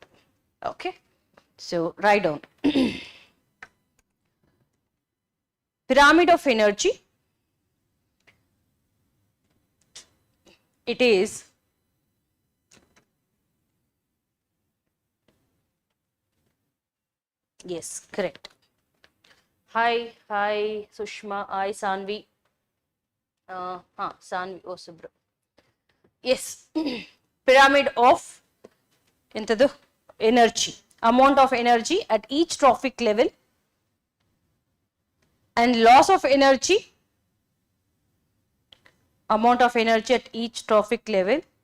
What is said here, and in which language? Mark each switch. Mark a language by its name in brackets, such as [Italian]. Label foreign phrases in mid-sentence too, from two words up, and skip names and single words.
[English] Okay, so write down pyramid of energy. It is yes, correct. Hi Sushma, hi Sanvi. Sanvi, oh Subra. Yes, pyramid of into the energy. amount of energy at each trophic level, and loss of energy, amount of energy at each trophic level,